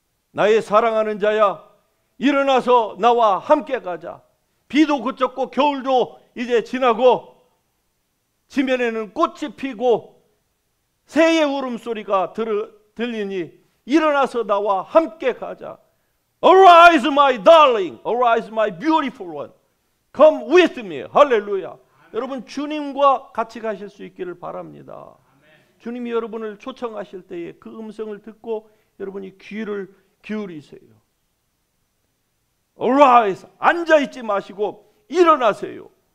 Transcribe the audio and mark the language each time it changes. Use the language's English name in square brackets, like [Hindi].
[Korean] 나의 사랑하는 자야 일어나서 나와 함께 가자. 비도 그쳤고 겨울도 이제 지나고 지면에는 꽃이 피고 새의 울음소리가 들리니 일어나서 나와 함께 가자. [English] Arise my darling, arise my beautiful one. Come with me. [Korean] 할렐루야. 여러분 주님과 같이 가실 수 있기를 바랍니다. 주님이 여러분을 초청하실 때에 그 음성을 듣고 여러분이 귀를 기울이세요. [English] Arise, [Korean] 앉아있지 마시고 일어나세요.